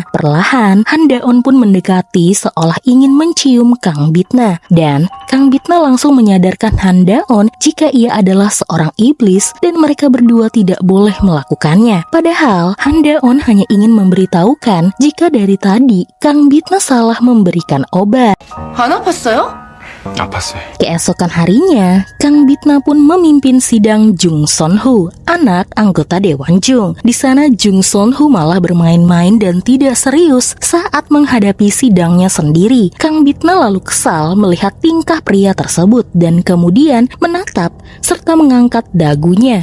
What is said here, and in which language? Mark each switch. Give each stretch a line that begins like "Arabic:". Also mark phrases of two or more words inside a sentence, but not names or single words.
Indonesian: Perlahan, Handaon pun mendekati seolah ingin mencium Kang Bitna. Dan Kang Bitna langsung menyadarkan Handaon jika ia adalah seorang iblis dan mereka berdua tidak boleh melakukannya. Padahal, Handaon hanya ingin memberitahukan jika dari tadi Kang Bitna salah memberikan obat.
Korean: 안 아팠어요? 아팠어요.
Indonesian: Keesokan harinya, Kang Bitna pun memimpin sidang Jung Son-ho, anak anggota Dewan Jung. Di sana Jung Son-ho malah bermain-main dan tidak serius saat menghadapi sidangnya sendiri. Kang Bitna lalu kesal melihat tingkah pria tersebut dan kemudian menatap serta mengangkat dagunya.